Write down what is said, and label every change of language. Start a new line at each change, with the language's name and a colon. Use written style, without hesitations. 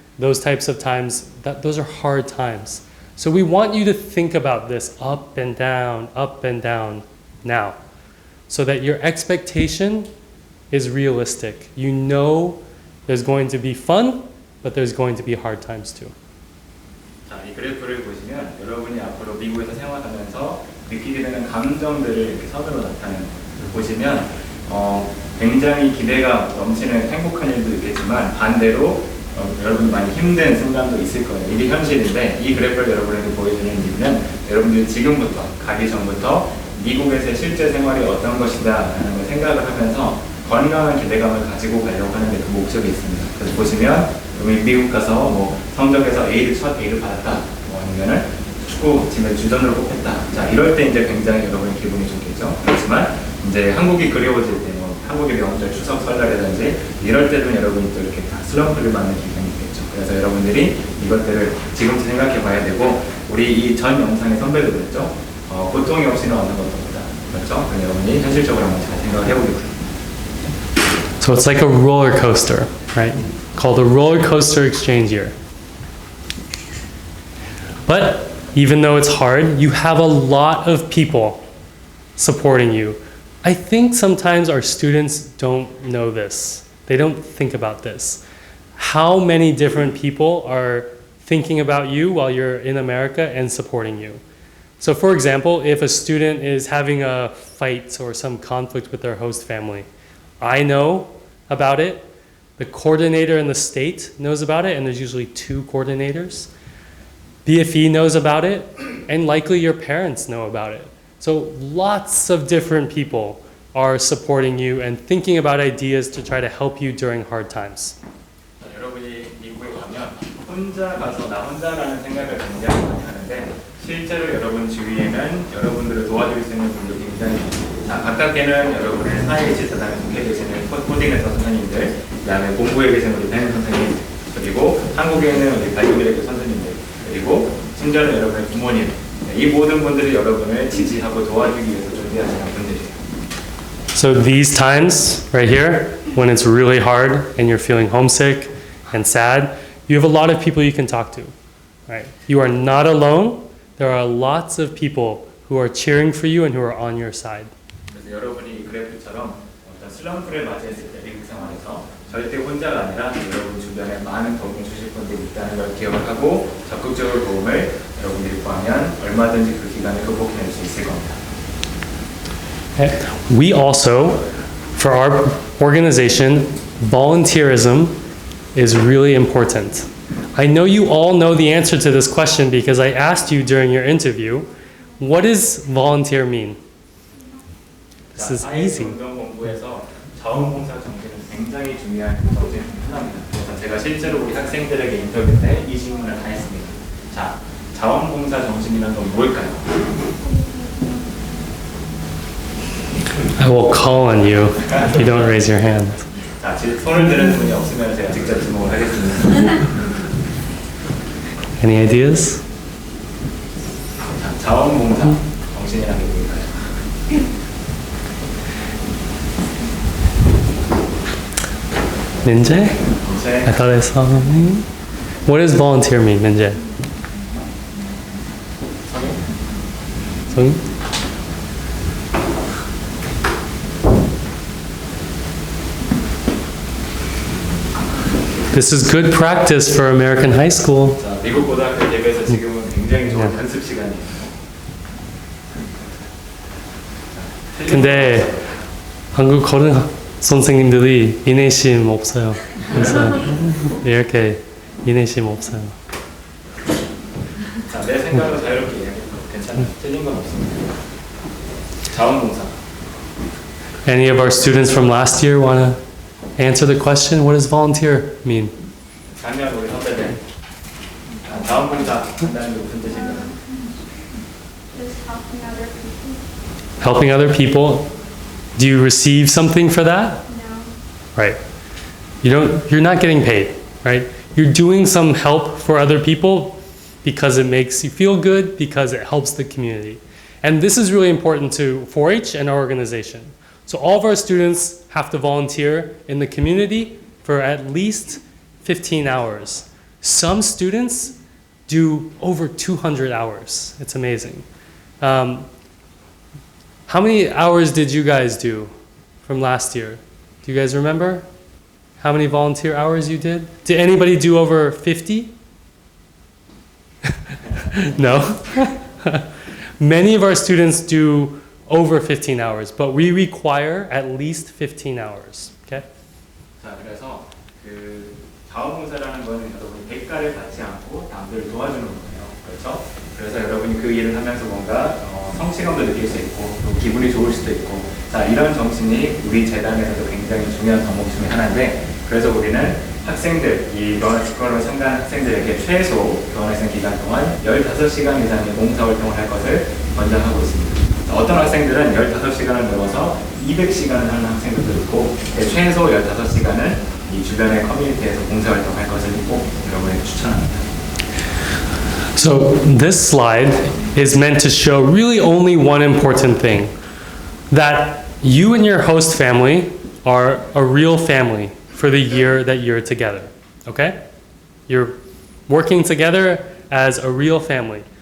English: those types of times, those are hard times. So we want you to think about this up and down now, so that your expectation is realistic. You know there's going to be fun, but there's going to be hard times too.
Korean: 자, 이 그래프를 보시면 여러분이 앞으로 미국에서 생활하면서 느끼게 되는 감정들을 이렇게 선으로 나타내는 걸 보시면 굉장히 기대가 넘치는 행복한 일도 있겠지만 반대로 여러분이 많이 힘든 순간도 있을 거예요. 이게 현실인데 이 그래프를 여러분에게 보여주는 이유는 여러분들이 지금부터 가기 전부터 미국에서의 실제 생활이 어떤 것이다 라는 걸 생각을 하면서 건강한 기대감을 가지고 가려고 하는 데 그 목적이 있습니다. 그래서 보시면 여러분이 미국 가서 뭐 성적에서 첫 A를 받았다 뭐 아니면은 축구 팀의 주전으로 뽑혔다. 자, 이럴 때 이제 굉장히 여러분의 기분이 좋겠죠. 그렇지만 이제 한국이 그리워질 때 뭐 한국의 명절 추석 설날이라든지 이럴 때도 여러분이 또 이렇게 다 슬럼프를 맞는 기분이 있겠죠. 그래서 여러분들이 이것들을 지금부터 생각해 봐야 되고 우리 이 전 영상의 선배도 그랬죠. 고통이 없이는 어느 것도 없다. 그렇죠? 그럼 여러분이 현실적으로 한번 잘 생각을 해보겠습니다.
English: So it's like a roller coaster, right? Called a roller coaster exchange year. But even though it's hard, you have a lot of people supporting you. I think sometimes our students don't know this. They don't think about this. How many different people are thinking about you while you're in America and supporting you? So for example, if a student is having a fight or some conflict with their host family, I know about it, the coordinator in the state knows about it, and there's usually 2 coordinators. BFE knows about it, and likely your parents know about it. So lots of different people are supporting you and thinking about ideas to try to help you during hard times.
Korean: 여러분이 미국에 가면 혼자 가서 나 혼자라는 생각을 굉장히 많이 하는데 실제로 여러분 주위에는 여러분들을 도와줄 수 있는 분들이 굉장히 많습니다. 가깝게는 여러분의 사회 지사단에 속해 계시는 코딩에서 선생님들, 그 다음에 공부에 계신 우리 Ben 선생님, 그리고 한국에는 우리 발교기획 선생님들, 그리고 심지어는 여러분의 부모님, 이 모든 분들이 여러분을 지지하고 도와주기 위해서 준비하시는 분들이에요.
English: So these times right here, when it's really hard and you're feeling homesick and sad, you have a lot of people you can talk to, right? You are not alone. There are lots of people who are cheering for you and who are on your side.
Korean: 그래서 여러분이 이 그래프처럼 어떤 슬럼프를 맞이했을 때 미국 생활에서 절대 혼자가 아니라 여러분 주변에 많은 도움을 주실 분들이 있다는 걸 기억을 하고 적극적으로 도움을 여러분들이 구하면 얼마든지 그 기간을 극복해낼 수 있을 겁니다.
English: We also, for our organization, volunteerism is really important. I know you all know the answer to this question because I asked you during your interview, what does volunteer mean? This is easy.
Korean: 운동 공부에서 자원봉사 정신은 굉장히 중요한 정신 중 하나입니다. 그래서 제가 실제로 우리 학생들에게 인터뷰 때 이 질문을 다 했습니다. 자, 자원봉사 정신이란 건 뭘까요?
English: I will call on you if you don't raise your hand.
Korean: 자, 손을 드는 분이 없으면 제가 직접 지목을 하겠습니다.
English: Any ideas?
Korean: 자, 자원봉사 정신이란 게 뭘까요?
English: Minjae?
Korean: 이제
English: I thought I saw something. What does volunteer mean, Minjae?
Korean: 성인?
English: Sung? This is good practice for American high school.
Korean: 자, 미국 고등학교 대비해서 지금은 굉장히 좋은 연습 시간이에요. 근데 한국 고등 선생님들이 인내심 없어요. 그래서 이렇게 인내심 없어요. 자, 내 생각으로 자유롭게 이야기해도 괜찮아요. 틀린 건 없습니다. 자원봉사.
English: Any of our students from last year want to answer the question? What does volunteer mean?
Korean: 작년 우리 선배들 자원봉사 한다는 게 무슨 뜻인가요?
English: Just helping other people. Helping other people. Do you receive something for that? No. Right. You're not getting paid, right? You're doing some help for other people because it makes you feel good, because it helps the community. And this is really important to 4-H and our organization. So all of our students have to volunteer in the community for at least 15 hours. Some students do over 200 hours. It's amazing. How many hours did you guys do from last year? Do you guys remember how many volunteer hours you did? Did anybody do over 50? No. Many of our students do over 15 hours, but we require at least 15 hours. Okay?
Korean: 자, 그래서 그 자원봉사라는 거는 여러분이 대가를 받지 않고 남들을 도와주는 거예요. 그렇죠? 그래서 여러분이 그 일을 하면서 뭔가 성취감도 느낄 수 있고 또 기분이 좋을 수도 있고 자, 이런 정신이 우리 재단에서도 굉장히 중요한 덕목 중에 하나인데 그래서 우리는 학생들, 이 교환학생을 참가한 학생들에게 최소 교환학생 기간 동안 15시간 이상의 봉사활동을 할 것을 권장하고 있습니다. 자, 어떤 학생들은 15시간을 넘어서 200시간을 하는 학생들도 있고 최소 15시간은 이 주변의 커뮤니티에서 봉사활동할 것을 꼭 여러분에게 추천합니다.
English: So this slide is meant to show really only one important thing, that you and your host family are a real family for the year that you're together, okay? You're working together as a real family.